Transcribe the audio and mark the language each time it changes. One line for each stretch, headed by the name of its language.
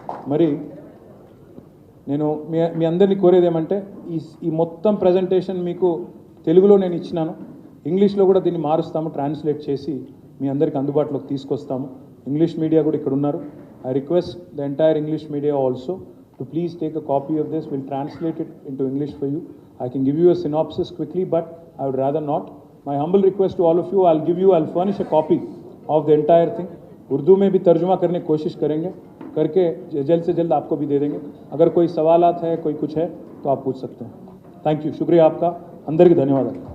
Telugu: మరి నేను మీ అందరినీ కోరేది ఏమంటే, ఈ మొత్తం ప్రజెంటేషన్ మీకు తెలుగులో నేను ఇచ్చినాను, ఇంగ్లీష్లో కూడా దీన్ని మారుస్తాము, ట్రాన్స్లేట్ చేసి మీ అందరికీ అందుబాటులోకి తీసుకొస్తాము. ఇంగ్లీష్ మీడియా కూడా ఇక్కడ ఉన్నారు.
English: I request the entire English media also to please take a copy of this. We'll translate it into English for you. I can give you a synopsis quickly, but I would rather not. My humble request to all of you, I'll furnish a copy of the entire thing.
Hindi: Urdu में भी तर्जुमा करने की कोशिश करेंगे, करके जल्द से जल्द आपको भी दे देंगे. अगर कोई सवालात है, कोई कुछ है तो आप पूछ सकते हैं. थैंक यू, शुक्रिया आपका, अंदर की धन्यवाद.